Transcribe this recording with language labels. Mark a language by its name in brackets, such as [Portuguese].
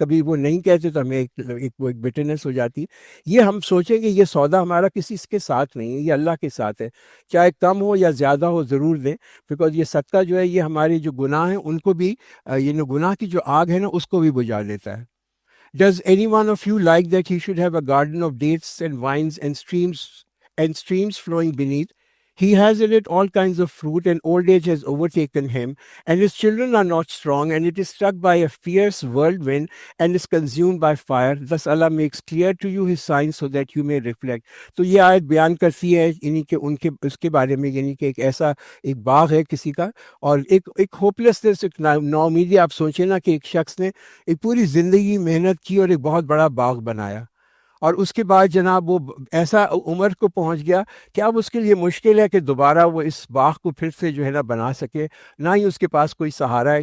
[Urdu] کبھی وہ نہیں کہتے تو ہمیں ایک بٹرنس ہو جاتی ہے. یہ ہم سوچیں کہ یہ سودا ہمارا کسی کے ساتھ نہیں ہے، یہ اللہ کے ساتھ ہے. چاہے کم ہو یا زیادہ ہو ضرور دیں، بیکاز یہ صدقہ جو ہے یہ ہمارے جو گناہ ہیں ان کو بھی یہ گناہ کی جو آگ ہے نا اس کو بھی بجھا دیتا ہے. [English] Does any one of you like that he should have a garden of dates and vines and streams flowing beneath? He has in it all kinds of fruit, and old age has overtaken him, and his children are not strong, and it is struck by a fierce whirlwind and is consumed by fire. Thus Allah makes clear to you his signs so that you may reflect. [Urdu] تو یہ آیت بیان کرتی ہے یعنی کہ اس کے بارے میں، یعنی کہ ایک ایسا ایک باغ ہے کسی کا اور ایک ہوپلیسنس، ایک ناامیدی. آپ سوچیں نا کہ ایک شخص نے ایک پوری زندگی محنت کی اور ایک بہت بڑا باغ بنایا، اور اس کے بعد جناب وہ ایسا عمر کو پہنچ گیا کہ اب اس کے لیے مشکل ہے کہ دوبارہ وہ اس باغ کو پھر سے جو ہے نا بنا سکے، نہ ہی اس کے پاس کوئی سہارا ہے.